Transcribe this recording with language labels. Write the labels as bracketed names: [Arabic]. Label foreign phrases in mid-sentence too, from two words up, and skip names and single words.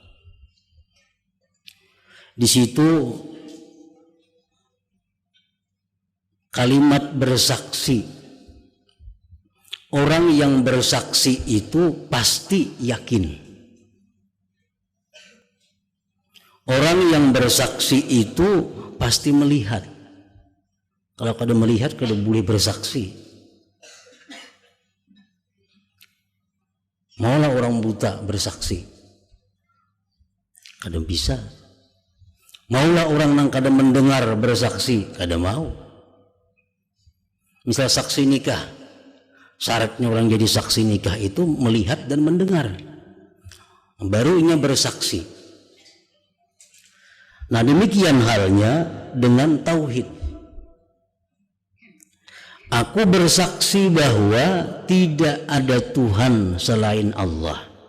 [Banjar] Di situ kalimat bersaksi, orang yang bersaksi itu pasti yakin. Orang yang bersaksi itu pasti melihat. Kalau kada melihat, kada boleh bersaksi. Maulah orang buta bersaksi, kada bisa. Maulah orang yang kada mendengar bersaksi, kada mau. Misal saksi nikah, syaratnya orang jadi saksi nikah itu melihat dan mendengar, baru ia bersaksi. Nah, demikian halnya dengan tauhid. Aku bersaksi bahwa tidak ada Tuhan selain Allah.